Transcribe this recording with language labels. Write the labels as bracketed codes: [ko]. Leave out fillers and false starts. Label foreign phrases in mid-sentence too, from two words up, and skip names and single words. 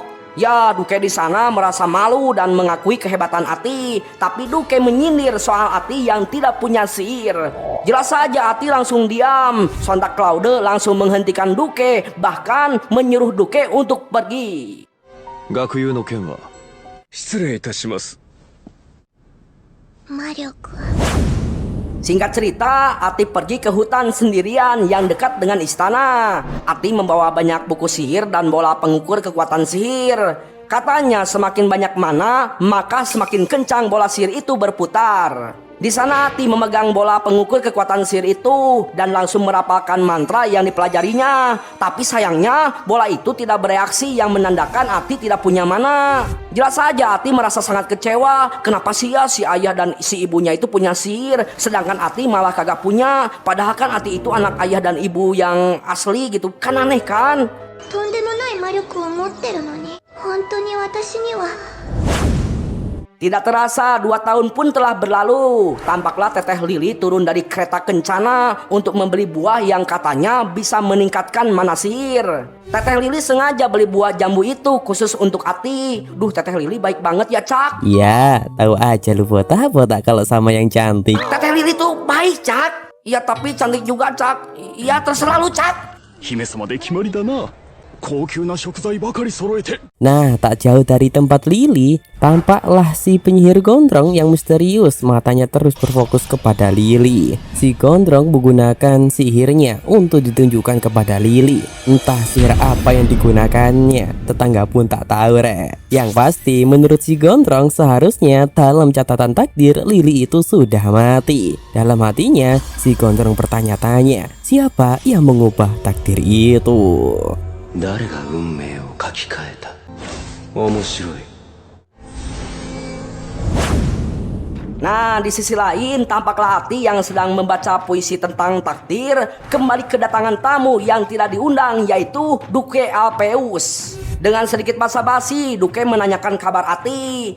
[id] Ya, Duke di sana merasa malu dan mengakui kehebatan Ati, tapi Duke menyindir soal Ati yang tidak punya sihir. Jelas saja Ati langsung diam. Sontak Claude langsung menghentikan Duke, bahkan menyuruh Duke untuk pergi. [ja] 学友の件は失礼いたします. Marioku. [id] Singkat cerita, Ati pergi ke hutan sendirian yang dekat dengan istana. Ati membawa banyak buku sihir dan bola pengukur kekuatan sihir. Katanya semakin banyak mana, maka semakin kencang bola sihir itu berputar. Di sana Ati memegang bola pengukur kekuatan sihir itu dan langsung merapalkan mantra yang dipelajarinya. Tapi sayangnya bola itu tidak bereaksi yang menandakan Ati tidak punya mana. Jelas saja Ati merasa sangat kecewa. Kenapa sih ya si ayah dan si ibunya itu punya sihir, sedangkan Ati malah kagak punya. Padahal kan Ati itu anak ayah dan ibu yang asli gitu. Kan aneh kan? [ja] とんでもない魔力を持ってるのに、本当に私には。 [id] Tidak terasa 2 tahun pun telah berlalu. Tampaklah Teteh Lili turun dari kereta kencana untuk membeli buah yang katanya bisa meningkatkan mana sihir. Teteh Lili sengaja beli buah jambu itu khusus untuk Ati. Duh, Teteh Lili baik banget ya, Cak. Ya, tahu aja lu Botak kalau sama yang cantik. Teteh Lili tuh baik, Cak. Iya, tapi cantik juga, Cak. Iya, terserah lu, Cak. [ja] 姫様で決まりだな。高級な食材ばかり揃えて。 [id] Nah, tak jauh dari tempat Lili, tampaklah si penyihir gondrong yang misterius. Matanya terus berfokus kepada Lili. Si gondrong menggunakan sihirnya untuk ditunjukkan kepada Lili. Entah sihir apa yang digunakannya, tetangga pun tak tahu Yang pasti menurut si gondrong seharusnya dalam catatan takdir Lili itu sudah mati. Dalam hatinya si gondrong bertanya-tanya, siapa yang mengubah takdir itu? [ja] 誰が運命を書き換えた。面白い。 [id] Nah, di sisi lain, tampaklah Ati yang sedang membaca puisi tentang takdir kembali kedatangan tamu yang tidak diundang, yaitu Duke Alpheus. Dengan sedikit basa-basi, Duke menanyakan kabar Ati.